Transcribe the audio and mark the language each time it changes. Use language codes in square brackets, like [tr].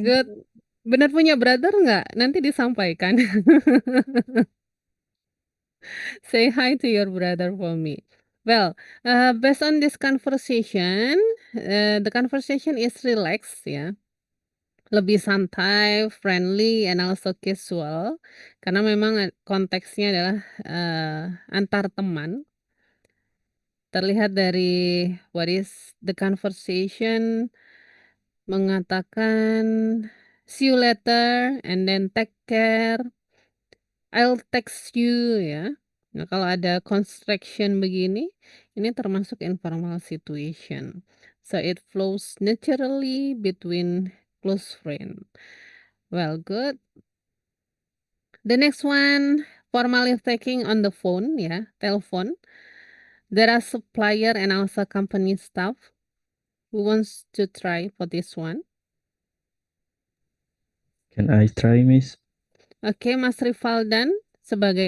[id] good. Benar punya brother nggak? Nanti disampaikan. [en] Say hi to your brother for me. Well, based on this conversation, the conversation is relaxed ya. [id] Lebih santai, [en] friendly, and also casual. [id] Karena memang konteksnya adalah antar teman. Terlihat dari [en] what is the conversation [id] mengatakan [en] see you later and then take care. I'll text you [id] ya. Nah, kalau ada construction begini, ini termasuk [en] informal situation. So it flows naturally between close friend. Well, good. The next one, formally taking on the phone ya, telepon. There are supplier and also company staff. Who wants to try for this one? Can I try, Miss? [id] Oke, Mas Rivaldan sebagai